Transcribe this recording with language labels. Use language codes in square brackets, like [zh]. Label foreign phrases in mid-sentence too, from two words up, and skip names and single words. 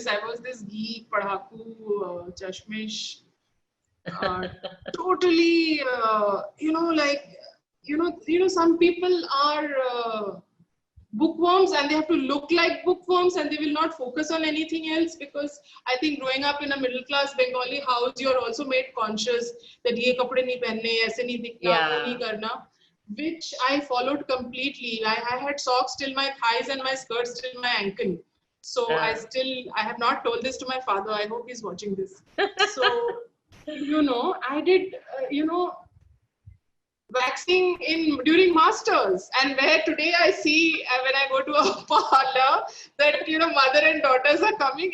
[en] I was this geek, [hi] पढ़ाकू, चश्मिश, [en] totally, some people are bookworms, and they have to look like bookworms, and they will not focus on anything else, because I think growing up in a middle class Bengali house, you're also made conscious that [hi] ये कपड़े नहीं पहने, ऐसे नहीं दिखना, वो नहीं करना, [en] which I followed completely. I had socks till my thighs and my skirts till my ankle. So I have not told this to my father. I hope he's watching this. So, I did, waxing during masters, and where today I see when I go to a parlor that mother and daughters are coming.